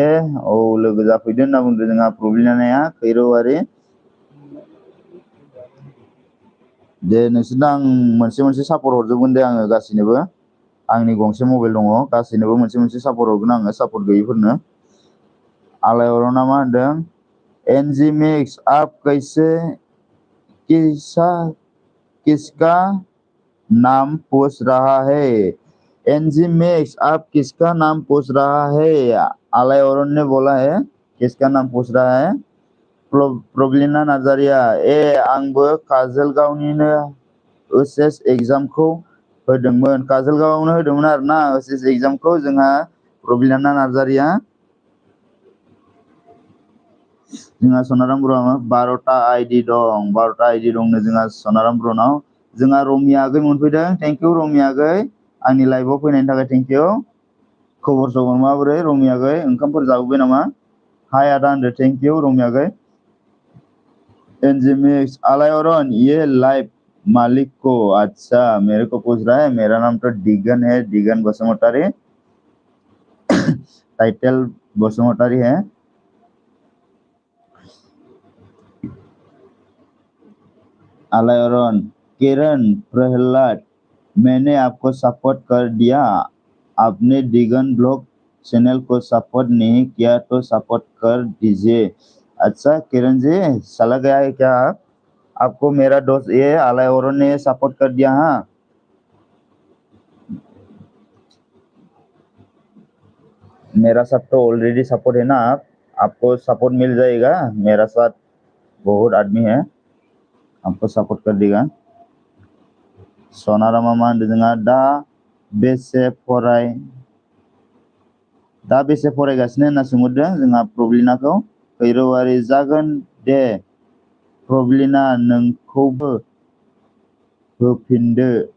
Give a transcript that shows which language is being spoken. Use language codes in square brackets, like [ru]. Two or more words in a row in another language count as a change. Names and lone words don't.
[brx] औ लोगो जाफैदो होनना बुंदों जोंहा प्रब्लेमआ खैरौवारि। दे नोंसोरनो आं मोनसे सापर्ट हरजोबगोन दे आङो गासिनोबो। आंनि गंसे मबाइल दङ, गासिनोबो मोनसे सापर्ट हरगोन आङो, सापर्ट गैयिफोरनो। आलायअरना मा होनदों? [hi] एनजी मिक्स आप कैसे किसका नाम पूछ रहा है? एनजी मिक्स आप किसका नाम पूछ रहा है? आलायअरन ने बोला है किसका नाम पूछ रहा है। [brx] प्रब्लिना नार्जारिया आंबो काजलगावनिनो ओएचएस एग्जामखौ होदोंमोन, काजलगावआवनो होदोंमोन आरोना ओएचएस एग्जामखौ जोंहा प्रब्लिना नार्जारिया। जोंहा सोनाराम ब्र'नाव 12टा आइडि दं, 12टा आइडि दंनो जोंहा सोनाराम ब्र'नाव। जोंहा रमिया आगै मोनफैदों, [en] thank you [brx] रमिया आगै, आंनि लाइभआव फैनायनि थाखाय [en] thank you. [brx] खबर सबर माबोरै रमिया आगै? ओंखामफोर जाबोबाय नामा? हाय आदा होनदो, [en] thank you [brx] रमिया आगै। [hi] एनजी मिक्स आलायअरन ये लाइव मालिक को अच्छा मेरे को पूछ रहा है। मेरा नाम तो दिगन है, दिगन बसुमतारी। टाइटल बसुमतारी है। आलायअरन किरण प्रहलाद मैंने आपको सपोर्ट कर दिया, आपने दिगन ब्लॉग चैनल को सपोर्ट नहीं किया तो सपोर्ट कर दीजिए। अच्छा किरण जी, चला गया है क्या आपको मेरा दोस्त ये आलायवरों ने सपोर्ट कर दिया? हाँ, मेरा साथ तो [en] already support [hi] है ना। आपको सपोर्ट मिल जाएगा। मेरा साथ बहुत आदमी है, आपको सपोर्ट कर देगा। [brx] सोनारामा मा होनदों जोंहा दा बेसे फरायगासिनो होनना सोंहरदों जोंहा प्रब्लिनाखौ। खैरौवारि जागोन दे प्रब्लिना, नोंखौबो होफिनदो।